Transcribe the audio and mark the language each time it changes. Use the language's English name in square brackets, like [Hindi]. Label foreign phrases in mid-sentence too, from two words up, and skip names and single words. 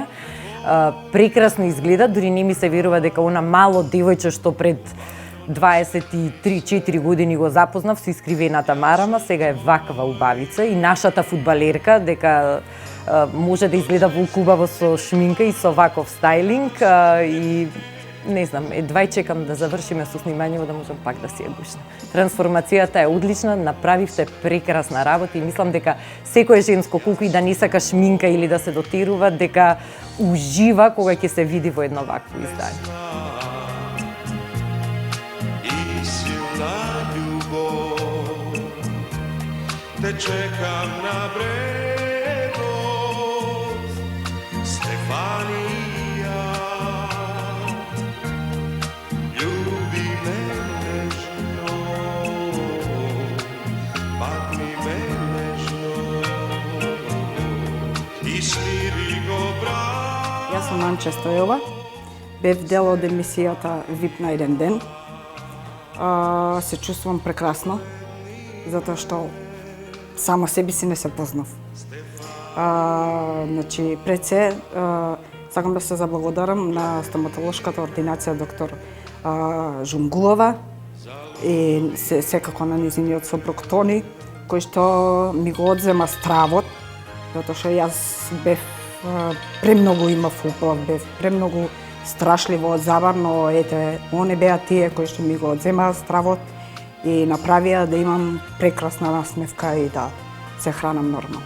[Macedonian] Прекрасно изгледа, дури не ми се верува дека она мало девојче што пред 23-4 години го запознав со искривената марама, сега е ваква убавица и нашата фудбалерка дека може да изгледа волку убаво со шминка и со ваков стајлинг и не знам, едва и чекам да завршиме со снимањето да можам пак да си ја гушнам. Трансформацијата е одлична, направивте прекрасна работа и мислам дека секое женско, колку и да не сака шминка или да се дотирува, дека ужива кога ќе се види во едно вакво издание. И силна љубов, те чекам на брегу, Стефанија, љуби ме нежно, падни ме нежно и смири го брак. Јас сум Анча Стојова, бев дел од емисијата VIP на еден ден. Се чувствувам прекрасно, затоа што само себе си не се познав. Значи, пред се, сакам да се заблагодарам на стоматолошката ординација доктор Жунгулова и секако на низиниот сопруг Тони, кој што ми го одзема стравот, затоа што јас бев премногу имав уплав, бев премногу страшливо забавно, ете, они беа тие кои што ми го одземаа стравот и направија да имам прекрасна насмевка и да се хранам нормално.